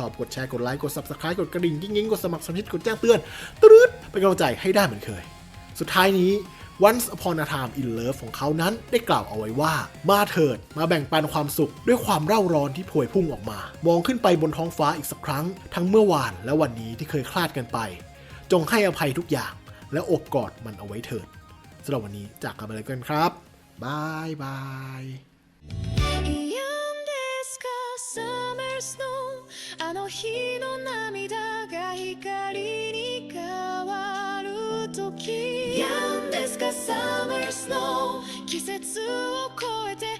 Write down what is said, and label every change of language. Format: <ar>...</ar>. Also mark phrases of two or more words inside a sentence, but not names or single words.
<th>อบกดแชร์กดไลค์กด Subscribe กดกระดิ่งกิ๊งๆกดสมัครสมาชิกกดแจ้งเตือนตืดเป็นกำลังใจให้ได้เหมือนเคยสุดท้ายนี้ Once Upon a Time in Love ของเขานั้นได้กล่าวเอาไว้ว่ามาเถิดมาแบ่งปันความสุขด้วยความเร่าร้อนที่พวยพุ่งออกมามองขึ้นไปบนท้องฟ้าอีกสักครั้งทั้งเมื่อวานและวันนี้ที่เคยคลาดกันไปจงให้อภัยทุกอย่างและโอบกอดมันเอาไว้เถิดสำหรับวันนี้จากกันไปเลยกันครับบายบาย</th> <en>Summer snow</en> <ja>あの日の涙が光に変わる時 Youngですか</ja> <en>Summer snow</en> <ja>季節を超え</ja>